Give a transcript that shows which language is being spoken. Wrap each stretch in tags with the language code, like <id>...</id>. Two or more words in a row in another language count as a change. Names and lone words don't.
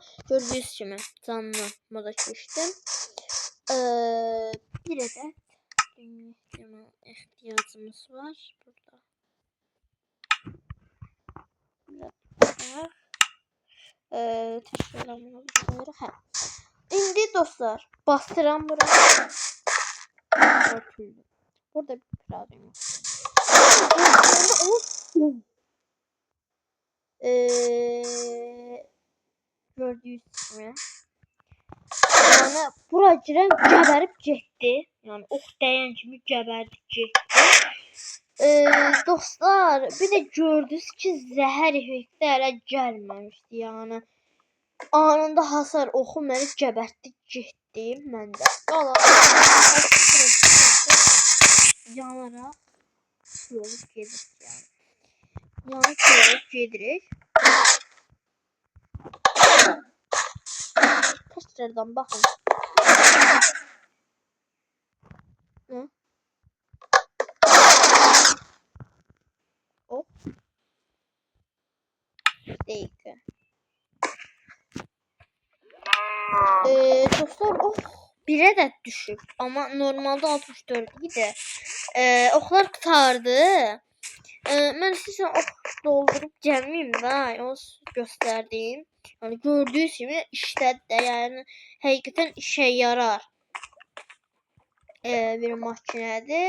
<az>Gördüyünüz kimi canlı moda keçdim.</az> <tr>Bir adet ihtiyacımız var burada. Tekrardan bunu koyuruq. Hə.</tr> <az>İndi dostlar, bastıram bura.</az> <tr>Burada bir problem yok. Gördüğünüz gibi.</tr> <az>Yani bura girən gəbərib getdi. Yani ox dəyən kimi gəbərdi getdi. Dostlar, bir de gördünüz ki zəhər effekti hələ gəlməmişdi. Yani anında hasar oxu məni gəbərtdi getdi məndə. Yanaraq yolub gedirik yani. Yanıb yolub gedirik.</az> <tr>Tekrardan bakın. Hı? Hop. Dakika. Dostlar bir adet düşüp ama normalde 64 idi.</tr> <az>Oxlar qurtardı. Mən sizə ox doldurup gəlməyim də, onu göstərdim. Yani gördüyünüz kimi işlədi də, yəni həqiqətən işə yarar. Bir makinədir.</az>